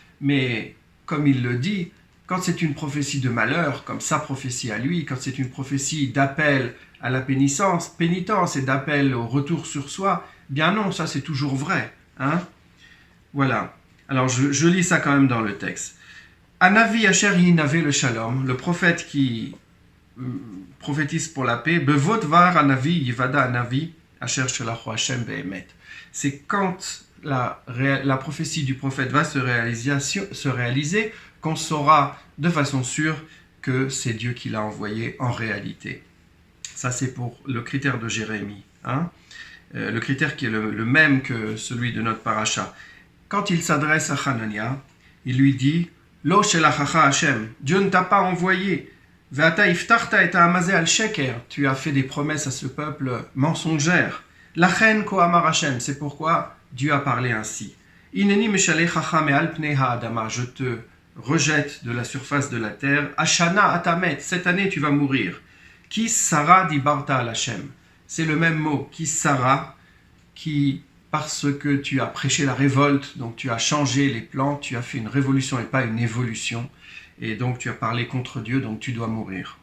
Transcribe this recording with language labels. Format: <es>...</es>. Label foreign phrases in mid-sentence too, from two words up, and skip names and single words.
<fr>Mais, comme il le dit, quand c'est une prophétie de malheur, comme sa prophétie à lui, quand c'est une prophétie d'appel à la pénitence et d'appel au retour sur soi, bien non, ça c'est toujours vrai. Hein? Voilà. Alors je lis ça quand même dans le texte.</fr> <he>הנביא אשר ינבא לשלום,</he> <fr>le prophète qui prophétise pour la paix,</fr> <he>בבוא דבר הנביא יודע הנביא אשר שלחו השם באמת.</he> <fr>C'est quand la prophétie du prophète va se réaliser qu'on saura de façon sûre que c'est Dieu qui l'a envoyé en réalité. Ça, c'est pour le critère de Jérémie. Hein? Le critère qui est le même que celui de notre paracha. Quand il s'adresse à Hanania, il lui dit</fr> <he>לא שלחך השם.</he> <fr>Dieu ne t'a pas envoyé.</fr> <he>ואתה הבטחת את העם הזה על שקר.</he> <fr>Tu as fait des promesses à ce peuple mensongère.</fr> <he>לכן כה אמר השם.</he> <fr>C'est pourquoi Dieu a parlé ainsi.</fr> <he>הנני משלחך מעל פני האדמה.</he> <fr>Je te rejette de la surface de la terre.</fr> <he>השנה אתה מת.</he> <fr>Cette année tu vas mourir.</fr> <he>כי סרה דיברת על השם.</he> <fr>C'est le même mot.</fr> <he>כי סרה.</he> <fr>Qui, parce que tu as prêché la révolte, donc tu as changé les plans, tu as fait une révolution et pas une évolution, et donc tu as parlé contre Dieu, donc tu dois mourir.</fr>